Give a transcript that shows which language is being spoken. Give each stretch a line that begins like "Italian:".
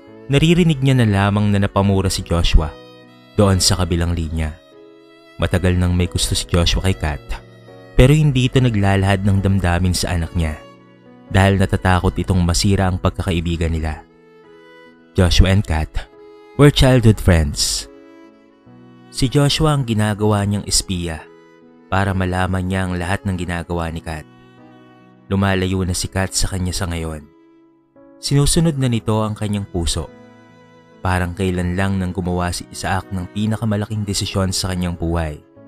Filipino: Naririnig niya na lamang na napamura si Joshua doon sa kabilang linya. Matagal nang may gusto si Joshua kay Kat, pero hindi ito naglalahad ng damdamin sa anak niya dahil natatakot itong masira ang pagkakaibigan nila.
English: Joshua and Kat were childhood friends.
Filipino: Si Joshua ang ginagawa niyang espiya para malaman niya ang lahat ng ginagawa ni Kat. Lumalayo na si Kat sa kanya sa ngayon. Sinusunod na nito ang kanyang puso. Parang kailan lang nang gumawa si Isaac ng pinakamalaking desisyon sa kanyang buhay.